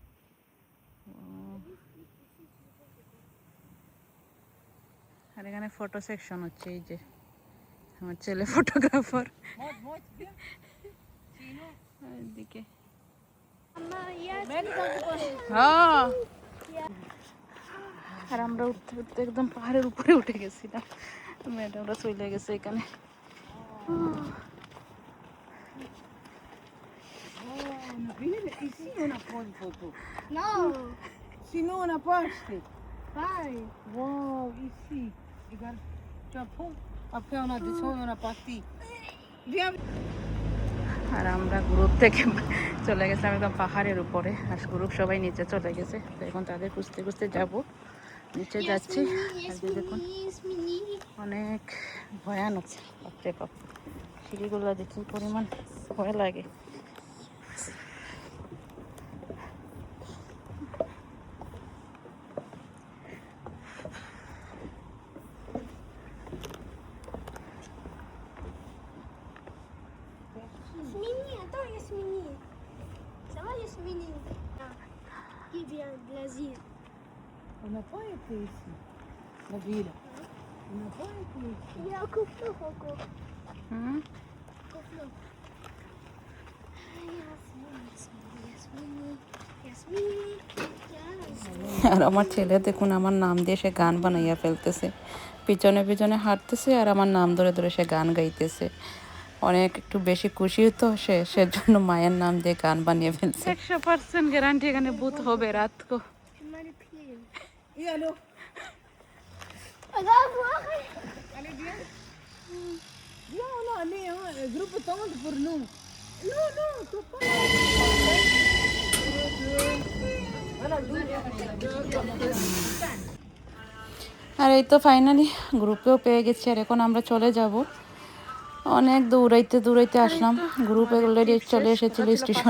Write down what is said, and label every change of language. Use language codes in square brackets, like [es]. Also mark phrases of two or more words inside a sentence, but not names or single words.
[bn] আর এখানে ফটো সেকশন হচ্ছে, এই যে আমার ছেলে ফটোগ্রাফার। এদিকে হ্যাঁ, আর আমরা উঠতে উঠতে একদম পাহাড়ের উপরে উঠে গেছিলাম। ম্যাডামরা চলে গেছে এখানে। [fr] No. Sinon, on n'a pas acheté. Bye. Wow, ici. Regarde, Japon. Après, on a descendu, on a parti. Viens. [bn] আর আমরা গ্রুপ থেকে চলে গেছিলাম একদম পাহাড়ের উপরে, আর গ্রুপ সবাই নিচে চলে গেছে। তো এখন তাদের খুঁজতে খুঁজতে যাবো, নিচে যাচ্ছি। আর যে দেখুন অনেক ভয়ানক, বাপরে বাপ, সিঁড়িগুলো দেখি পরিমাণ ভয় লাগে। [fr] Yasmini, attends Yasmini. Ça va Yasmini? Qui vient de l'Asie? On n'a pas été ici. La ville. On n'a pas été ici. Il y a un couple encore. হুম, Couple. Yasmini. Yasmini. [bn] আর আমার ছেলে দেখুন আমার নাম দিয়ে সে গান বানাইয়া ফেলতেছে, পিছনে পিছনে হাঁটতেছে আর আমার নাম ধরে ধরে সে গান গাইতেছে। অনেক একটু বেশি খুশি তো সে, সেজন্য মায়ের নাম দিয়ে গান বানিয়ে ফেলছে। 100% গ্যারান্টি এখানে ভূত হবে রাত কো। [fr] Tu m'as les pieds. Et alors? Regarde, voir. Allez, viens. Viens, on a allé, hein. Le groupe tente pour nous. Non, non, faut pas. [bn] আর এই তো ফাইনালি গ্রুপেও পেয়ে গেছি, আর এখন আমরা চলে যাব। অনেক দৌড়াইতে দৌড়াইতে আসলাম, গ্রুপে অলরেডি চলে এসেছিল স্টেশনে।